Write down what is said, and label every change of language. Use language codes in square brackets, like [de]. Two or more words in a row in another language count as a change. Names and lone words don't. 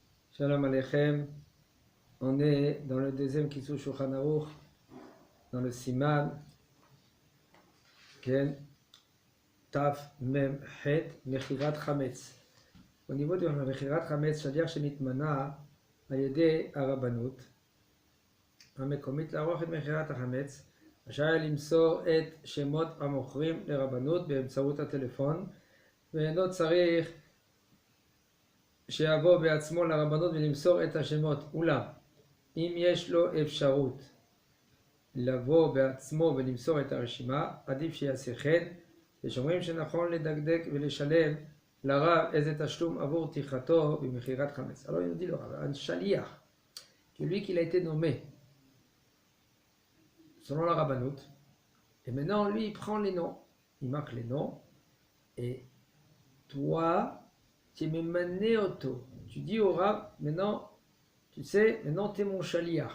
[he] שלום עליכם, [fr] on est dans le deuxième Kitzur Shulchan Aruch, dans le Siman, Ken, [he] תף מם חת, מכירת חמץ. [fr] Au niveau de [he] מכירת חמץ, [fr] c'est-à-dire [he] שנתמנה על ידי הרבנות, המקומית לערוך את מכירת החמץ, רשאי למסור את שמות המוכרים לרבנות באמצעות הטלפון, ואינו צריך שיבוא בעצמו לרבנות ולמסור את השמות. אולם, אם יש לו אפשרות לבוא בעצמו ולמסור את הרשימה, עדיף שיעשה כן, ושאומרים שנכון לדקדק ולשלם לרב איזה תשלום עבור טרחתו במכירת חמץ. [fr] Alors il nous dit le rab, un shaliach, celui qui a été nommé selon la rabbanout, et maintenant lui il prend les noms, il marque les noms, et toi tu es mémané auto. Tu dis au rab, maintenant, tu sais, maintenant tu es mon shaliach.